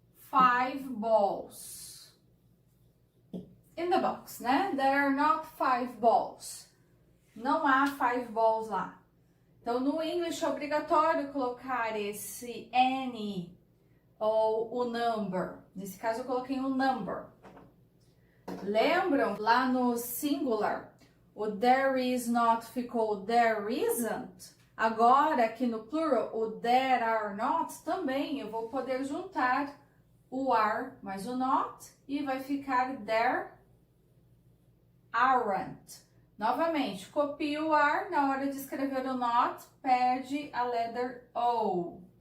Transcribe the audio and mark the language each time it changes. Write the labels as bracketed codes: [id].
[en] 5 balls. In the box, [pt] né? [en] There are not 5 balls. [pt] Não há 5 balls lá. Então, no English é obrigatório colocar esse any ou o number. Nesse caso, eu coloquei um number. Lembram? Lá no singular, o [en] there is not [pt] ficou [en] there isn't. [pt] Agora, aqui no plural, o [en] there are not [pt] também eu vou poder juntar o are mais o not e vai ficar [en] there aren't. [pt] Novamente, copio o are, na hora de escrever o not, perde a letter O.